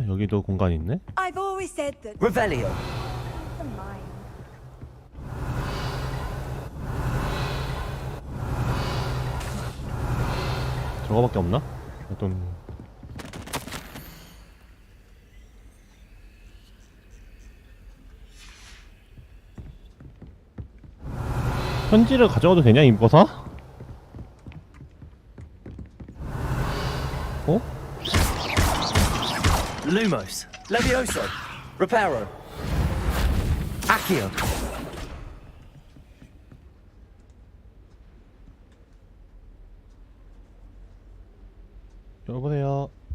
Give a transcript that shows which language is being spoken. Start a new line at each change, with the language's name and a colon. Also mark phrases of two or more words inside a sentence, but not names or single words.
Korean: 여기도 공간이 있네?
English: I've always said that.
Korean: Revelio. 저거밖에 없나? 어떤 편지를 가져가도 되냐 임버사? Lumos. Levioso. Reparo. Accio. 여보세요.